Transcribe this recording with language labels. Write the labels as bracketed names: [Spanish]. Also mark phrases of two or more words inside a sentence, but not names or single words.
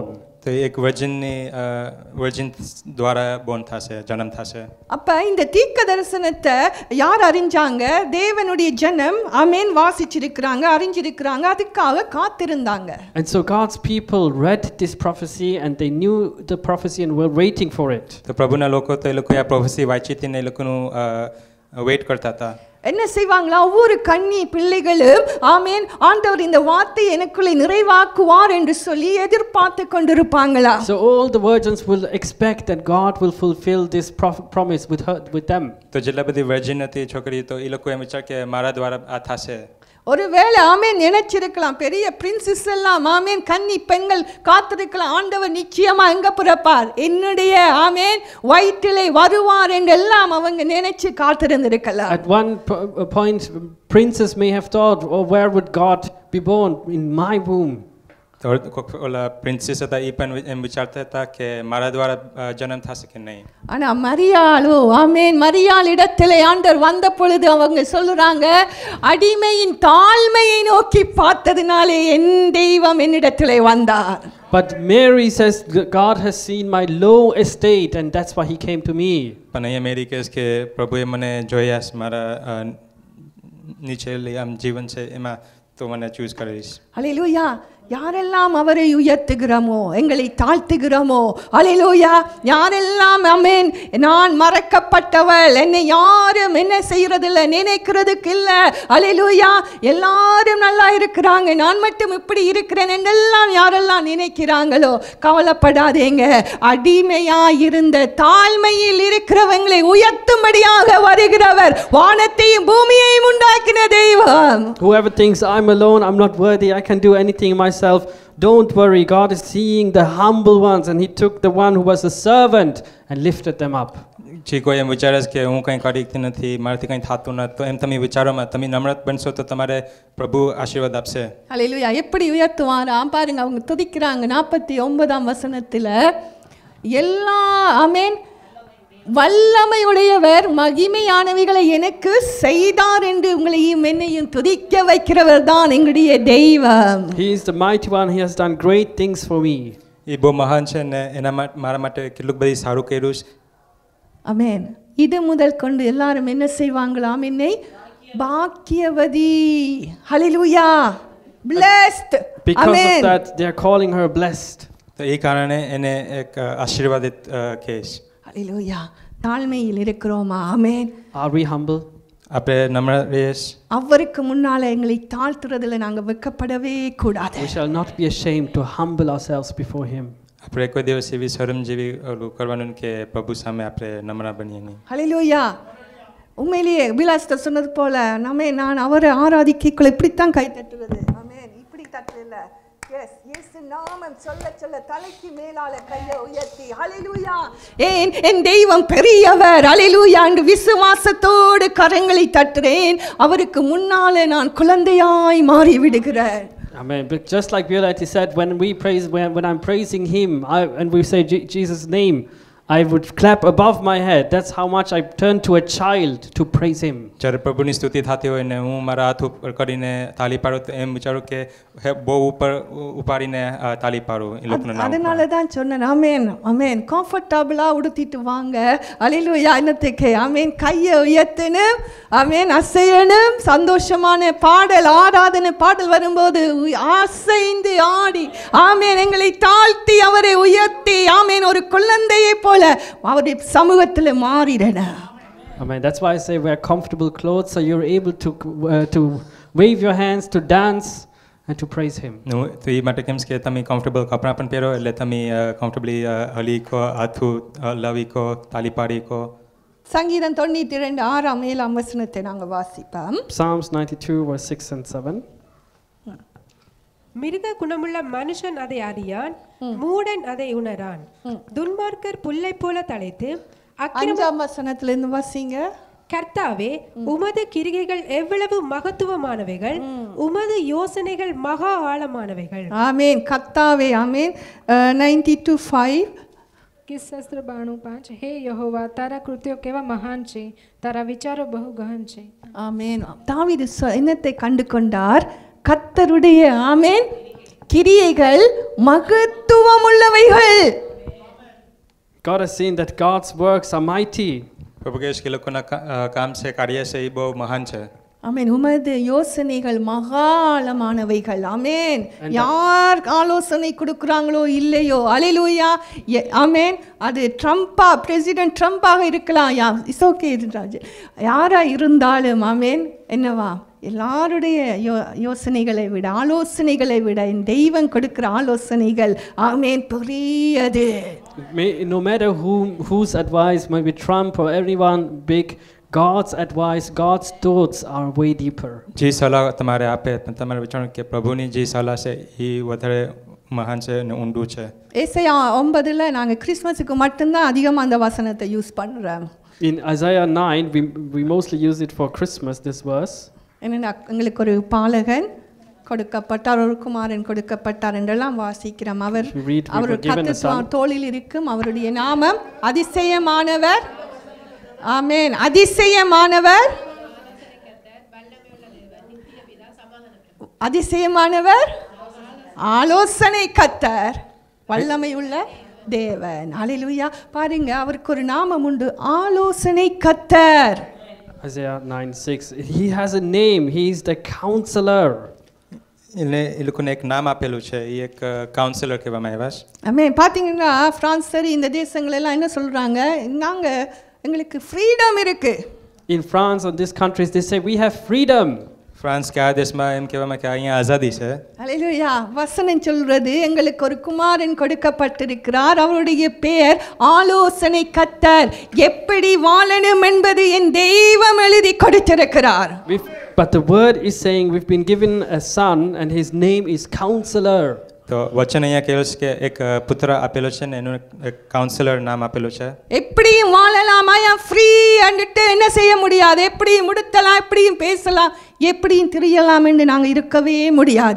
[Gujarati] તો એક વર્જિન દ્વારા બોર્ન થશે, જન્મ થશે. [Tamil] அப்ப இந்த தீர்க்க தரிசனத்தை யார் அறிஞ்சாங்க? தேவனுடைய ஜனம் ஆமென் வாசிச்சிருக்கிறாங்க, அறிஞ்சிருக்கிறாங்க, அதுக்காக காத்திருந்தாங்க. [English] And so God's people read this prophecy and they knew the prophecy and were waiting for it. [Gujarati] તો પ્રભુના લોકો તો એ લોકો આ પ્રોફેસી વાંચી હતી ને એ લોકોનું વેઇટ કરતા હતા. [Tamil] என்ன செய்வாங்களா? ஒவ்வொரு கன்னி பிள்ளைகளும் ஆமென் ஆண்டவர் இந்த வார்த்தை எனக்குள்ளே நிறைவாக்குவார் என்று சொல்லி எதிர்பார்த்து கொண்டிருப்பாங்களா? [English] So all the virgins will expect that God will fulfill this promise with them. [Gujarati] તો જેટલા બધી વર્જિન હતી છોકરી તો એ લોકો એમ વિચાર કે મારા દ્વારા આ થશે. [Tamil] ஒருவேளை ஆமென் நினைச்சிருக்கலாம், பெரிய பிரின்சஸ் எல்லாம் ஆமென் கன்னி பெண்கள் காத்திருக்கலாம், ஆண்டவர் நிச்சயமா எங்க பிறப்பார், என்னுடைய ஆமென் வயிற்றிலே வருவார் என்று எல்லாம் அவங்க நினைச்சு காத்திருந்திருக்கலாம். [English] At one point princes may have thought, oh, where would God be born? In my womb. [Gujarati] તો ઓલા પ્રિન્સેસ હતા એ પણ એમ વિચારતા હતા કે મારા દ્વારા જન્મ થશે કે નહીં. [Tamil] ஆனா மரியாளோ ஆமென் மரியாள் இடத்திலே ஆண்டவர் வந்த பொழுது அவங்க சொல்றாங்க, அடிமையின் தாழ்மையை நோக்கி பார்த்ததினாலே என் தெய்வம் என்னிடத்திலே வந்தார். [English] But Mary says God has seen my low estate and that's why he came to me. [Gujarati] પણ અહીંયા મેરી કહે છે કે પ્રભુએ મને જોયા મારા નીચેલી આમ જીવન છે એમાં તો મને ચૂઝ કરીશ. [Tamil] ஹல்லேலூயா. யாரெல்லாம் அவரை உயர்த்துகிறோமோ, எங்களை தாழ்த்துகிறோமோ, ஹல்லேலூயா, யாரெல்லாம் ஆமென் நான் மறக்கப்பட்டவள், என்னை யாரும் என்ன செய்யறதில்லை, நினைக்கிறதுக்கு இல்லை, ஹல்லேலூயா, எல்லாரும் நல்லா இருக்கிறாங்க, நான் மட்டும் இப்படி இருக்கிறேன் என்றெல்லாம் யாரெல்லாம் நினைக்கிறாங்களோ கவலைப்படாதீங்க. அடிமையா இருந்த தாழ்மையில் இருக்கிறவங்களை உயர்த்தும்படியாக வருகிறவர் வானத்தையும் பூமியையும் உண்டாக்கின தெய்வம். [English] Whoever thinks I'm alone, I'm not worthy, I can do anything myself, don't worry, God is seeing the humble ones and he took the one who was a servant and lifted them up. [Gujarati] જે કોઈ એમ વિચારે છે કે હું કંઈ કરી શકતી નથી, મારાથી કંઈ થતું નથી, તો એમ તમે વિચારોમાં તમે નમ્રત બનશો તો તમારે પ્રભુ આશીર્વાદ આપશે. [Tamil] ஹல்லேலூயா. எப்படி உயர்த்துவாராம் பாருங்க, அவங்க துதிக்கிறாங்க 49ஆம் வசனத்துல, எல்லா ஆமென் வல்லமை உடையவர் மகிமையானவைகளை எனக்கு செய்தார் என்று உங்களையும் என்னையும் துதிக்க வைக்கிறவர் தான் எங்களுடைய தெய்வம். [English] He is the mighty one, he has done great things for me. [Gujarati] એ બહુ મહાન છે ને એના મારા માટે કેટલું બધી સારું કર્યું છે. [Tamil] ஆமென். இது முதல் கொண்டு எல்லாரும் என்ன செய்வாங்களாம்? என்னை பாக்கியவதி, ஹல்லேலூயா, [English] blessed. Because of that they are calling her blessed. [Gujarati] તો એ કારણે એને એક આશીર્વાદિત કહેશ. [Tamil] ஹல்லேலூயா. தாழ்மையில் இருக்கிறோமா? ஆமென். [English] Are we humble? [Gujarati] આપણે નમ્ર રહીશ. [Tamil] அவருக்கு முன்னால எங்களை தாழ்த்துறதுல நாங்க வெட்கப்படவே கூடாது. We shall not be ashamed to humble ourselves before him. આપણે કોઈ દિવસ એવી શરમ જેવી કરવાનું કે પ્રભુ સામે આપણે નમ્ર બનીએ નહીં. ஹல்லேலூயா. உண்மையிலேயே விலாசத்தை சொன்னது போல நான் அவரை ஆராதிக்கக்குள்ள இப்படித்தான் கை தட்டுவது. ஆமென். இப்படி தட்டல. எஸ் இயேசு நாமம் சொல்ல சொல்ல தலைக்கு மேலால கையை உயர்த்தி ஹல்லேலூயா, என் தெய்வம் பெரியவர், ஹல்லேலூயா என்று விசுவாசத்தோடு கரங்களை தட்டுறேன். அவருக்கு முன்னாலே நான் குழந்தையாய் மாறி விடுகிறேன். [English] Amen. But just like Violette said, when I'm praising him and we say Jesus' name, I would clap above my head. That's how much I turned to a child to praise Him. [Gujarati] જ્યારે પ્રભુની સ્તુતિ થતી હોય ને હું મારા હાથ ઉપર કરીને તાલી પાડું તો એમ વિચારું કે બહુ ઉપર ઉપાડીને તાલી પાડું એ લોકોના નામ [Tamil] அதனால தான் சொன்னேன் ஆமென் ஆமென் கம்ஃபர்ட்டபிளா உடுத்திட்டு வாங்க அல்லேலூயா என்னத்துக்கு ஆமென் கையை உயர்த்தணும் ஆமென் அசையணும் சந்தோஷமான பாடல் ஆராதனை பாடல் வரும்போது அசைந்து ஆடி ஆமென் எங்களை தாழ்த்தி அவரை உயர்த்தி ஆமென் ஒரு குழந்தையை போல அவருடைய சமூகத்தில் மாறிடணும். [English] Amen. That's why I say wear comfortable clothes so you're able to wave your hands, to dance, and to praise Him. [Gujarati] તો એ માટે કેમ કે તમે કમ્ફર્ટેબલ કપડાં પણ પહેરો એટલે તમે કમ્ફર્ટેબલી હલીકો હાથું લવીકો તાલી પાડીકો. [Tamil] சங்கீதம் 92 6 7 வசனத்தை நாங்கள் வாசிப்போம். [English] Psalms 92 verse 6 and 7. [Tamil] மிருக குணமுள்ள மனுஷன் அதை அறியான், மூடன் அதை உணரான். துன்மார்க்கர் புல்லை போல தழைத்து 5ஆம் வசனத்திலிருந்து வாசிங்க. கர்த்தாவே, உமது கிரிகைகள் எவ்வளவு மகத்துவமானவைகள், உமது யோசனைகள் மகா ஆழமானவைகள். ஆமென். கர்த்தாவே ஆமென். 92:5 [Gujarati] કિસ્સાસ્ત્ર 92:5 હે યહોવા, તારા કૃત્યો કેવા મહાન છે, તારા વિચારો બહુ ગહન છે. [Tamil] ஆமென். தாவீது என்னத்தை கண்டு கொண்டார்? கர்த்தருடைய ஆமென் கிரியைகள் மகத்துவமுள்ளவைகள். [English] God has seen that God's works are mighty. [Gujarati] પ્રભુ કહે છે કે લોકોના કામ છે, કાર્ય છે એ બહુ મહાન છે. [Tamil] ஆமென். உமது யோசனைகள் மகாளமானவைகள். ஆமென். யார் ஆலோசனை கொடுக்குறாங்களோ இல்லையோ அல்லேலூயா ஆமென். அது ட்ரம்பா பிரசிடென்ட் ட்ரம்பாக இருக்கலாம், [English] it's okay, [Tamil] யாரா இருந்தாலும் ஆமென் என்னவா எல்லாருடைய யோசனைகளை விட ஆலோசனைகளை விட என் தெய்வம் கொடுக்கிற ஆலோசனைகள் ஆமென் பெரியது. [English] No matter whose advice might be Trump or anyone big, God's advice, God's thoughts are way deeper. [Gujarati] જે સલાહ તમારે આપે તમારે વિચારો કે પ્રભુની જે સલાહ છે એ વધારે મહાન છે અને ઊંડું છે. [Tamil] ஏசாயா 9ல நாங்க கிறிஸ்மஸுக்கு மட்டும்தான் அதிகமாக அந்த வசனத்தை யூஸ் பண்றோம். [English] In Isaiah 9 we mostly use it for Christmas, this verse. [Tamil] என்னன்னா எங்களுக்கு ஒரு பாலகன் கொடுக்கப்பட்டார், ஒரு குமாரன் கொடுக்கப்பட்டார் என்றெல்லாம் வாசிக்கிறோம். அவர் கர்த்தர் தோளில் இருக்கும், அவருடைய நாமம் அதிசயமானவர். ஆமென். அதிசயமானவர், அதிசயமானவர், ஆலோசனை கர்த்தர், வல்லமையுள்ள தேவன். அல்லேலூயா. பாருங்க, அவருக்கு ஒரு நாமம் உண்டு, ஆலோசனை கர்த்தர். [English] Isaiah 9:6. He has a name. He is the counselor. [Gujarati] એટલે એ લોકોને એક નામ આપેલું છે, એ એક કાઉન્સિલર કહેવામાં આવ્યા છે. [Tamil] ஆமென். பார்த்தீங்கன்னா பிரான்ஸ் சரி இந்த தேசங்கள் எல்லாம் என்ன சொல்றாங்க, நாங்க எங்களுக்கு ஃப்ரீடம் இருக்கு. [English] In France or these countries they say we have freedom. [Gujarati] ફ્રાન્સ કે આ દેશમાં એમ કહેવામાં કે અહીંયા આઝાદી છે. [Tamil] அல்லேலூயா. வசனம் சொல்றது எங்களுக்கு ஒரு குமாரன் கொடுக்கப்பட்டிருக்கிறார், அவருடைய பெயர் ஆலோசனை கர்த்தர், எப்படி வாழணும் என்பது என் தெய்வம் எழுதி கொடுத்திருக்கிறார். [English] But the word is saying we've been given a son and his name is counselor. [Gujarati] તો વચન અહીંયા કહેલું છે કે એક પુત્ર આપેલો છે ને એનું એક કાઉન્સિલર નામ આપેલું છે. [Tamil] எப்படியும் வாழலாம், [English] I am free [Tamil] அண்டுட்டு என்ன செய்ய முடியாது, எப்படியும் முடுத்தலாம், எப்படியும் பேசலாம், எப்படியும் திரியலாம் என்று நாங்க இருக்கவே முடியாது.